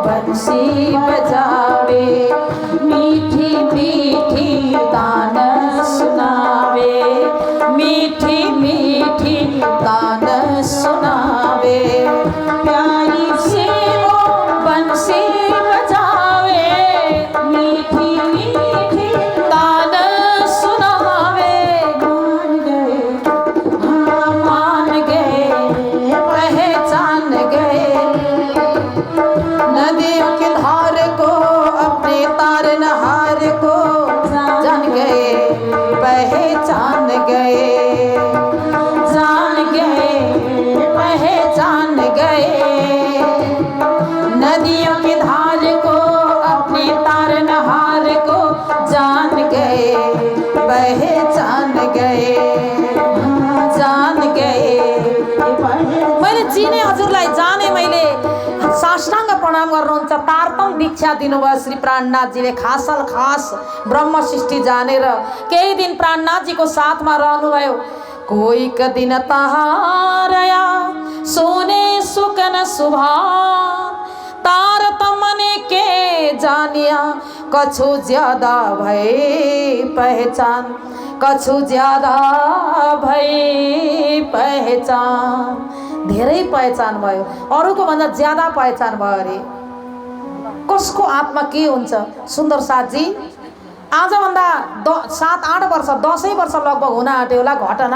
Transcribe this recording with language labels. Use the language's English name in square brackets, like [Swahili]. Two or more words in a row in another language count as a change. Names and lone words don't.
[Hindi] बंसी बजावे, मीठी मीठी तान सुनावे, मीठी मीठी तान सुनावे। प्यारी सी वो बंसी बजावे, मीठी मीठी तान सुनावे। मान गए पहचान गए, नदियों के धार को अपने तारनहार को जान गए पहचान गए, जान गए पहचान गए। नदियों के धार को अपने तारनहार को जान गए पहचान गए, जान गए। [Nepali] मैले चिने हजुरलाई, जाने मैले। साष्टाङ्ग प्रणाम गर्नुहुन्छ। तारतम दीक्षा दिनुभयो श्री प्राणनाथजीले। खासल खास ब्रह्म सृष्टि जानेर केही दिन प्राणनाथजीको साथमा रहनुभयो। [Hindi] कोही क दिन तहारया सोने सुकन सुभा, तारतम ने के जानिया कछु ज्यादा भए पहचान, कछु ज्यादा भए पहचान। [Nepali] धेरै पहिचान भयो, अरूको भन्दा ज्यादा पहिचान भयो अरे। कसको आत्मा के हुन्छ? सुन्दर साथजी आजभन्दा 7-8 वर्ष 10 वर्ष लगभग हुन आँट्यो होला घटना।